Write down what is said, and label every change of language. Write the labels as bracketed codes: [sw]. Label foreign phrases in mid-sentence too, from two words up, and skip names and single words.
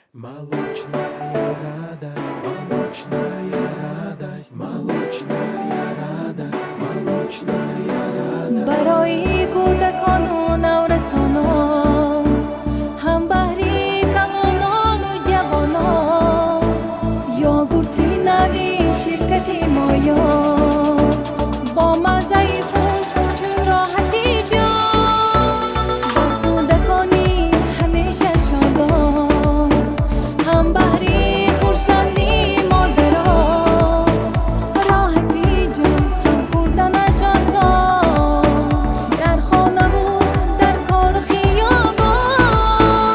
[ru] Молочная радость, молочная радость, молочная радость, молочная радость. [fa] برای کودکان و نورسانان، هم بهری کلانان و جوانان، یاگورت نوی شرکت مایا با مزه خوش چون راحتی جان، بر کودکانی همیشه شادان، هم بهری خورسندی مادران، راحتی جان هم خوردنش آسان، در خانه و در کار و خیابان.